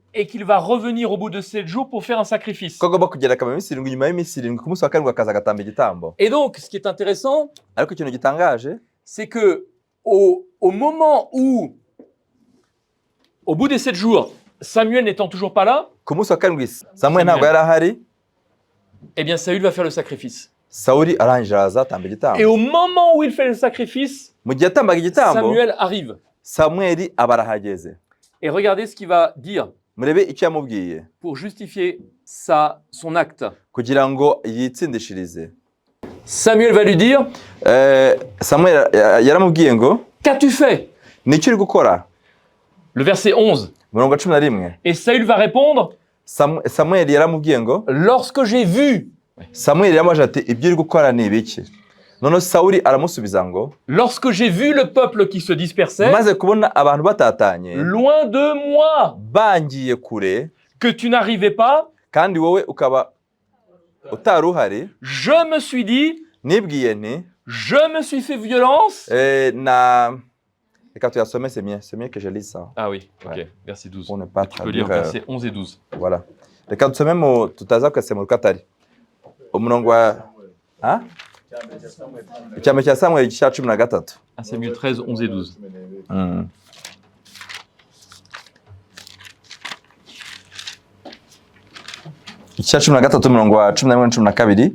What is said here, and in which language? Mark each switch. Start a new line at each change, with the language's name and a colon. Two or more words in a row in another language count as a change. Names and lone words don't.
French: et qu'il va revenir au bout de 7 jours pour faire un sacrifice. Et donc, ce qui est intéressant, c'est que au moment où, au bout des 7 jours, Samuel n'étant toujours pas là, eh bien Saül va faire le sacrifice. Et au moment où il fait le sacrifice, Samuel arrive. Et regardez ce qu'il va dire.
Kinyarwanda: murebe icyo yamubwiye
French: pour justifier son acte.
Kinyarwanda: kugira ngo yitsindishirize.
French: Samuel va lui dire,
Kinyarwanda: Samuel yaramubwiye ngo
French: qu'as-tu fait?
Kinyarwanda: nicyo uri gukora.
French: Le verset 11.
Kinyarwanda: Murongo 11.
French: Et Saül va répondre,
Kinyarwanda: Samuel yaramubwiye ngo
French: lorsque j'ai vu.
Kinyarwanda: Samuel yamaje ati ibyo uri gukora ni ibiki? None Sawuli aramusubiza ngo
French: lorsque j'ai vu le peuple qui se dispersait,
Kinyarwanda: maze kubona abantu batatanye
French: loin de moi,
Kinyarwanda: bangiye kure,
French: que tu n'arrivais pas,
Kinyarwanda: kandi wowe ukaba utari uhari,
French: je me suis dit,
Kinyarwanda: nibwiye nti
French: je me suis fait violence.
Kinyarwanda: Reka tuyasome,
French: c'est mieux que je lise ça. Ah oui, ok, Ouais. verset 12. On n'est pas Tu peux lire versets 11 et 12. Voilà.
Kinyarwanda: Reka dusome tutaza kwese mu rukatari. Umurongo wa icyambere cya Samuel igice cya 13.
French: 1 Samuel 13, 11 et 12.
Kinyarwanda: Igice cya 13 umurongo wa 11 na 12.